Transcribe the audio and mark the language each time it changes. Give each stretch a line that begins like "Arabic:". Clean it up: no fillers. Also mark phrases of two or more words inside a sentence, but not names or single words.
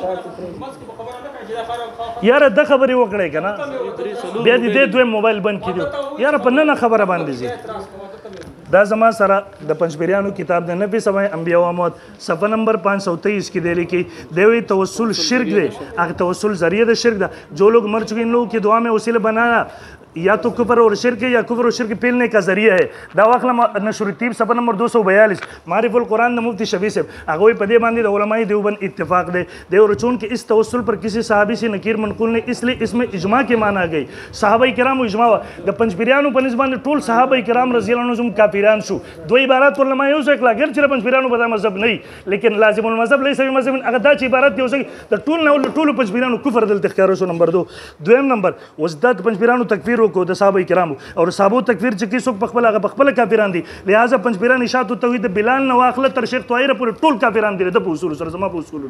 Pashto: یاره دا خبرې وکړئ که نه، بیا دې دې دویم موبایل بند کړي. یاره په ننه خبره باندې ځي. دا زما سره د پنځپیریانو کتاب دی، نفي سمای انبیا و اموات، صفحه نمبر 523 کې دی لیکي. دی وایي توسل شرک دی، هغه توسل ذریعہ د شرک ده.
Urdu: جو لوگ مر چکے ان لوگوں کی دعا میں وسیلہ بنانا یا تو کفر اور شرک ہے یا کفر اور شرک پیلنے کا ذریعہ ہے.
Pashto: دا واخله نشر الطیب صفحه نمبر 242 معرف القرآن د مفتی شفیع صاحب، هغه وایي په دې باندې د علماء دیوبند اتفاق دی.
Urdu: دی اور چونکہ اس توسل پر کسی صحابی سے نکیر منقول نہیں، اس لیے اس میں اجماع کے معنی گئی.
Pashto: صحابه کرام اجماع د پنځپیریانو په نسبت باندې ټول صحابه کرام
Arabic: رضی الله عنهم
Pashto: کافران شو. دوه عبارات علماء یو ځای کړه، اگر چې پنځپیریانو په مذهب نه، لیکن
Arabic: لازم المذهب لیس بمذهب،
Pashto: هغه دا چې عبارت یو ځای د ټول نه ټولو پنځپیریانو کفر دلته ښکاره شو. نمبر 2. دویم نمبر اوس دا پنځپیریانو تکفیر وکړو د صحابه کرام اور صحابو تکفیر چې څوک په خپل هغه په خپل کافران دي، لہذا پنځپیران اشاعت توحید بلال نه واخله تر شیخ طاهر پورې ټول کافران دي د اصول سره، زما په اصولونه.